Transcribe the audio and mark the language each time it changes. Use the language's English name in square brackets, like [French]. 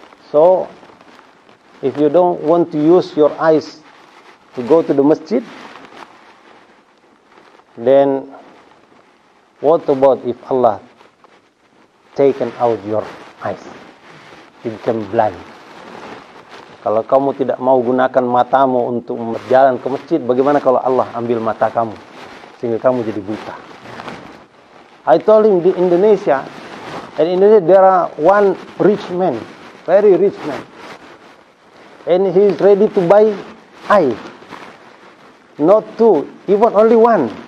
[English] So, if you don't want to use your eyes to go to the masjid, then what about if Allah taken out your eyes? You become blind. [Indonesian] Kalau kamu tidak mau gunakan matamu untuk berjalan ke masjid, bagaimana kalau Allah ambil mata kamu sehingga kamu jadi buta? [English] I told him in Indonesia there are one rich man, very rich man, and he is ready to buy eye, not two, even only one.